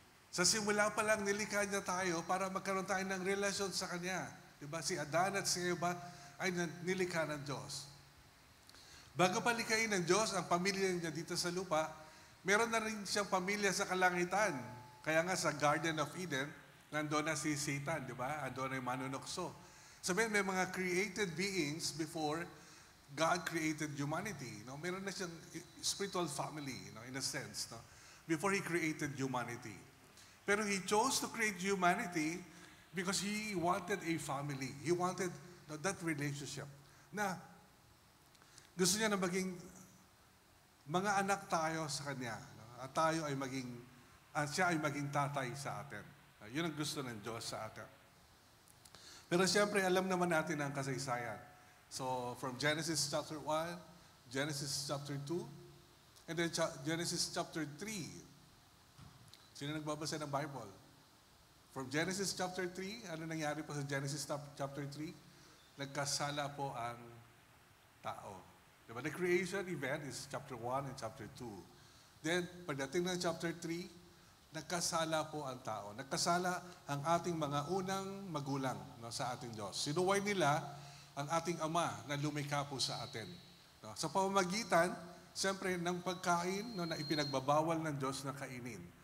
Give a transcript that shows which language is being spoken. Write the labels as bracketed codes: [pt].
[tl] Sa simula pa lang nilikha niya tayo para magkaroon tayo ng relasyon sa Kanya. Diba? Si Adan at si Eva ay nilikha ng Diyos. Bago pa likhain ng Diyos ang pamilya niya dito sa lupa, meron na rin siyang pamilya sa kalangitan. Kaya nga sa Garden of Eden, nandoon na si Satan, di ba? Andun na yung manunokso. Sabihin, may mga [en] created beings before God created humanity. No? [tl] Meron na siyang spiritual family, no? [en] In a sense, [tl] no? [en] Before He created humanity. Pero He chose to create humanity because He wanted a family. He wanted that relationship. [tl] Na gusto niya na maging mga anak tayo sa Kanya. No? At tayo ay siya ay maging tatay sa atin. Yun ang gusto ng Diyos sa atin. Pero siyempre, alam naman natin ang kasaysayan. [en] So, from Genesis chapter 1, Genesis chapter 2, and then Genesis chapter 3. [tl] Sino nagbabasa ng Bible? [en] From Genesis chapter 3, [tl] ano nangyari po sa Genesis chapter 3? Nagkasala po ang tao. Diba? [en] The creation event is chapter 1 and chapter 2. [tl] Then, pagdating ng chapter 3, nagkasala po ang tao. Nagkasala ang ating mga unang magulang, no, sa ating Diyos. Sinuway nila ang ating Ama na lumikha po sa atin. No? Sa pamamagitan siyempre, ng pagkain no, na ipinagbabawal ng Diyos na kainin.